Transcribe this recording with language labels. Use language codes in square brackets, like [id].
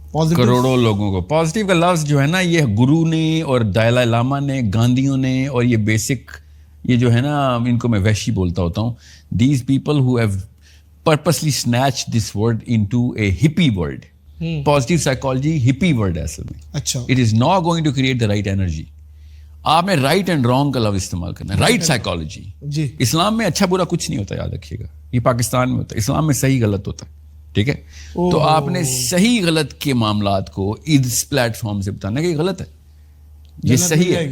[ur] کروڑوں لوگوں کو پازیٹیو کا لفظ جو ہے نا, یہ گرو نے اور دلائی لاما نے, گاندھیوں نے, اور یہ بیسک یہ جو ہے نا, ان کو میں وحشی بولتا ہوتا ہوں, [en] These people who have purposely snatch this word into a happy word. [ur] Positive psychology hippie word ہے اصل میں. اچھا, [en] It is not going to create the right energy. [ur] آپ نے رائٹ اینڈ رانگ کا لفظ استعمال کرنا ہے, رائٹ سائیکالوجی. جی, اسلام میں اچھا برا کچھ نہیں ہوتا, یاد رکھیے گا. یہ پاکستان میں ہوتا ہے, اسلام میں صحیح غلط ہوتا ہے. ٹھیک ہے, تو آپ نے صحیح غلط کے معاملات کو اس پلیٹ فارم سے بتانا کہ یہ غلط ہے, یہ صحیح ہے.